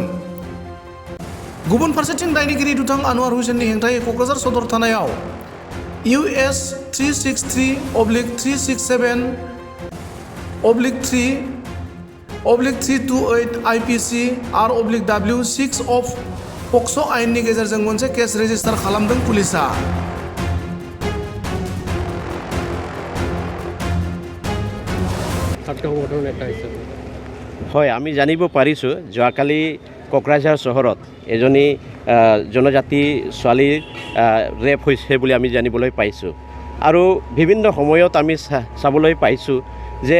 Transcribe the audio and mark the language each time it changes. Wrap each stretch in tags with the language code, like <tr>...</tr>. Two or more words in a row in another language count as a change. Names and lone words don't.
<brx>गुबुन फारसेथिं दायनिगिरि दुथां आनवार हुसेननि हेंथायै क'क्राझार सदर थानायाव US 363/367/3/328 IPC R/W 6 of पक्स' आयेननि गेजेरजों मोनसे केस रेजिस्टार खालामदों पुलिसा।</brx> <as>হয়, আমি জানিব পাৰিছোঁ যোৱাকালি কোকৰাঝাৰ চহৰত এজনী জনজাতি ছোৱালীৰ ৰেপ হৈছে বুলি আমি জানিবলৈ পাইছোঁ আৰু বিভিন্ন সময়ত আমি চাবলৈ পাইছোঁ যে</as>